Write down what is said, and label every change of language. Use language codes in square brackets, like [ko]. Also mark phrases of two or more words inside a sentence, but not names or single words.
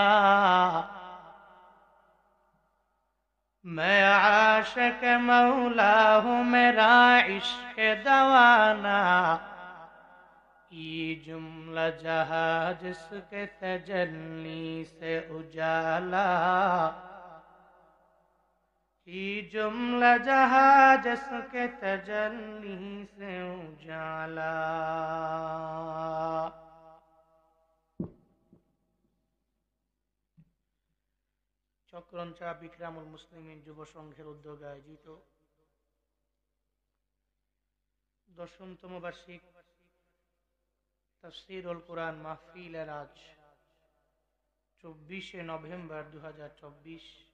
[ur] میں عاشق مولا ہوں میرا عشق دوانا یہ جملہ جہاں جس کے تجلی سے اجالا یہ جملہ جہاں جس کے تجلی سے اجالا [bn] চক্রঞ্চা বিক্রামুল মুসলিমিন যুব সংঘের উদ্যোগে আয়োজিত 10তম বার্ষিক তাফসীরুল কুরআন মাহফিলের আজ 24শে নভেম্বর 2024